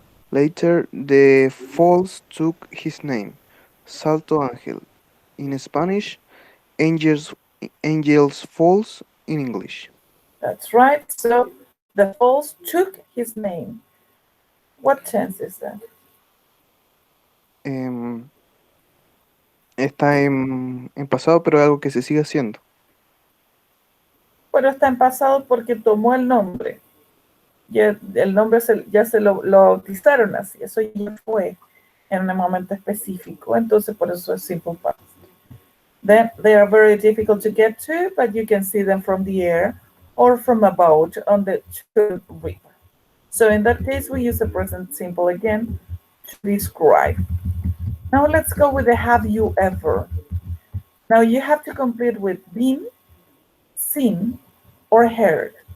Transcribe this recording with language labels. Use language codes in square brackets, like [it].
[en] Later, the falls took his name, Salto Ángel in Spanish, Angels Falls in English. that's right. So the falls took his name. What tense is that? [es] Em, está en pasado, pero es algo que se sigue haciendo. Bueno, está en pasado porque tomó el nombre. Ya, el nombre ya se lo bautizaron así. Eso ya fue en un momento específico. Entonces, por eso es simple past. [en] Then they are very difficult to get to, but you can see them from the air or from a boat on the river. So in that case, we use the present simple again to describe. Now let's go with the have you ever. Now you have to complete with been, seen, or heard.